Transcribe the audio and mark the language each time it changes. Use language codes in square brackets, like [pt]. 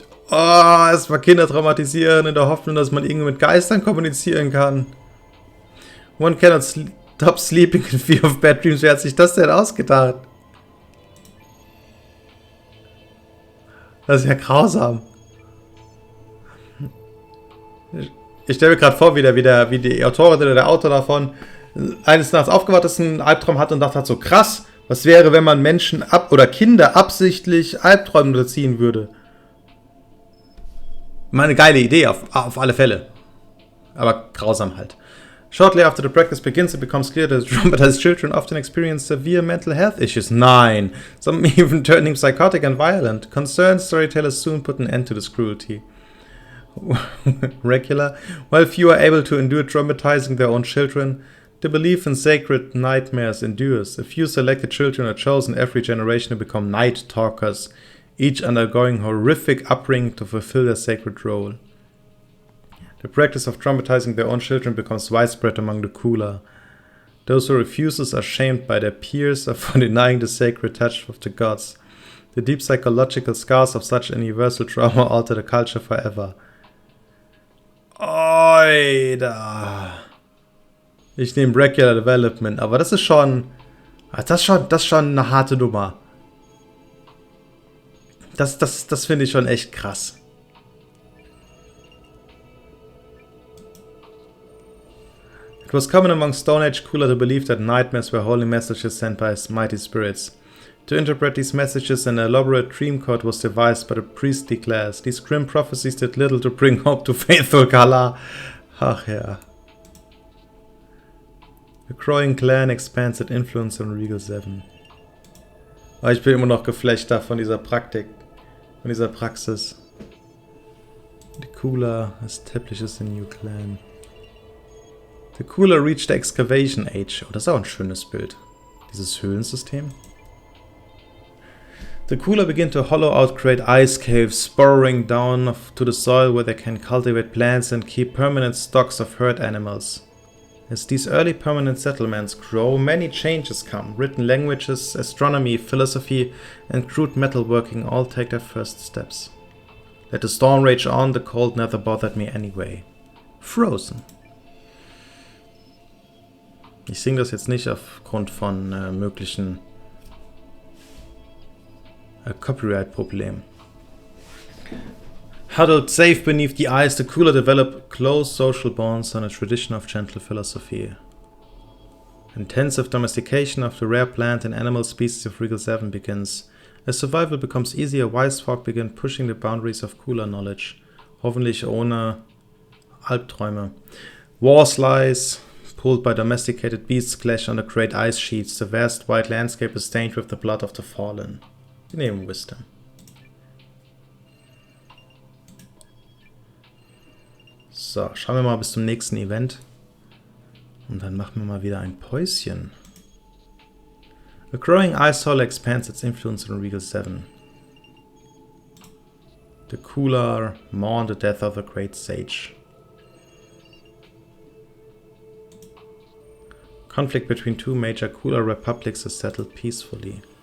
[de] Oh, erstmal Kinder traumatisieren in der Hoffnung, dass man irgendwie mit Geistern kommunizieren kann. [en] One cannot stop sleeping in fear of bad dreams. [de] Wer hat sich das denn ausgedacht? Das ist ja grausam. Ich stelle mir gerade vor, wie die Autorin oder der Autor davon eines Nachts aufgewacht ist, einen Albtraum hat und dachte so, krass, was wäre, wenn man Menschen oder Kinder absichtlich Albträume unterziehen würde? Mal eine geile Idee, auf alle Fälle. Aber grausam halt. [en] Shortly after the practice begins, it becomes clear that traumatized children often experience severe mental health issues. [de] Nein! [en] Some even turning psychotic and violent. Concerned storytellers soon put an end to this cruelty. Regular, while few are able to endure traumatizing their own children, the belief in sacred nightmares endures. A few selected children are chosen every generation to become night talkers, each undergoing horrific upbringing to fulfill their sacred role. The practice of traumatizing their own children becomes widespread among the Kula. Those who refuse are shamed by their peers for denying the sacred touch of the gods. The deep psychological scars of such universal trauma alter the culture forever. [de] Oida. Ich nehme Regular Development, aber das ist schon eine harte Nummer. Das finde ich schon echt krass. [en] It was common among Stone Age Kula to believe that nightmares were holy messages sent by mighty spirits. To interpret these messages, an elaborate dream code was devised by the priestly class. These grim prophecies did little to bring hope to faithful Kala. [de] Ach ja. [en] The growing clan expands its influence on Regal 7. [de] Aber ich bin immer noch geflasht von dieser Praktik, von dieser Praxis. [en] The Kula establishes a new clan. The Kula reached the excavation age. [de] Oh, das ist auch ein schönes Bild. Dieses Höhlensystem. [en] The Kula begin to hollow out great ice caves, burrowing down to the soil where they can cultivate plants and keep permanent stocks of herd animals. As these early permanent settlements grow, many changes come. Written languages, astronomy, philosophy, and crude metalworking all take their first steps. Let the storm rage on, the cold never bothered me anyway. Frozen. [de] Ich singe das jetzt nicht aufgrund von möglichen Copyright-Problemen. [en] Huddled safe beneath the ice, the Kula develop close social bonds on a tradition of gentle philosophy. Intensive domestication of the rare plant and animal species of Regal 7 begins. As survival becomes easier, wise folk begin pushing the boundaries of Kula knowledge. [de] Hoffentlich ohne Albträume. [en] Wars lies pulled by domesticated beasts clash on the great ice sheets. The vast white landscape is stained with the blood of the fallen. [de] Wir nehmen Wisdom. So, schauen wir mal bis zum nächsten Event. Und dann machen wir mal wieder ein Päuschen. [en] A growing ice hole expands its influence on Regal 7. The Kula mourn the death of a great sage. Conflict between two major Kula republics is settled peacefully.